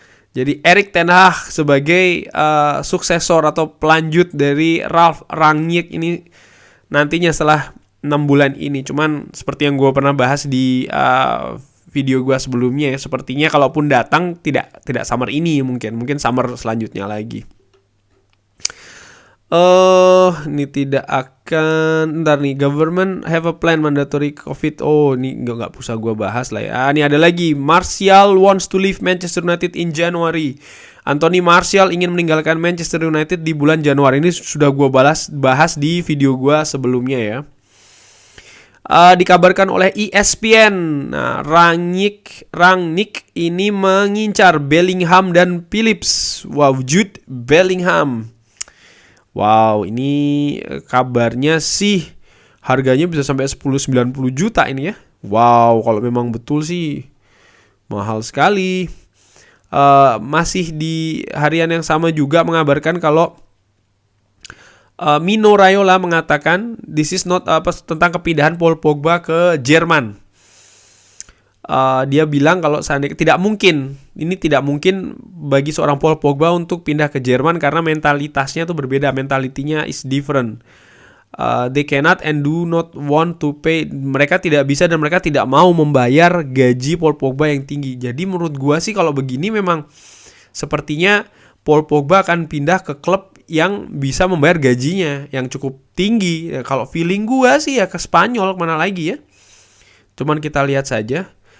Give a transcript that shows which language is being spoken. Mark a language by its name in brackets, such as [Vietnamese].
[Indonesian] Jadi Erik Ten Hag sebagai suksesor atau pelanjut dari Ralf Rangnick ini nantinya setelah 6 bulan ini. Cuman seperti yang gue pernah bahas di video gue sebelumnya, sepertinya kalaupun datang tidak summer ini, mungkin summer selanjutnya lagi. Ini tidak akan. Ntar nih, [English] government have a plan mandatory COVID. [Indonesian] Oh, ini nggak usah gue bahas lah ya. Ini ada lagi. [English] Martial wants to leave Manchester United in January. [Indonesian] Anthony Martial ingin meninggalkan Manchester United di bulan Januari. Ini sudah gue bahas di video gue sebelumnya ya. Dikabarkan oleh ESPN. Nah, Rangnick ini mengincar Bellingham dan Phillips. Wow, Jude Bellingham. Wow, ini kabarnya sih harganya bisa sampai 10-90 juta ini ya. Wow, kalau memang betul sih mahal sekali. Masih di harian yang sama juga mengabarkan kalau Mino Raiola mengatakan this is not tentang kepindahan Paul Pogba ke Jerman. Dia bilang kalau seandainya tidak mungkin bagi seorang Paul Pogba untuk pindah ke Jerman karena mentalitasnya tuh berbeda, mentalitinya is different. [English] They cannot and do not want to pay. [Indonesian] Mereka tidak bisa dan mereka tidak mau membayar gaji Paul Pogba yang tinggi. Jadi menurut gua sih kalau begini memang sepertinya Paul Pogba akan pindah ke klub yang bisa membayar gajinya yang cukup tinggi. Ya, kalau feeling gua sih ya ke Spanyol, kemana lagi ya. Cuman kita lihat saja.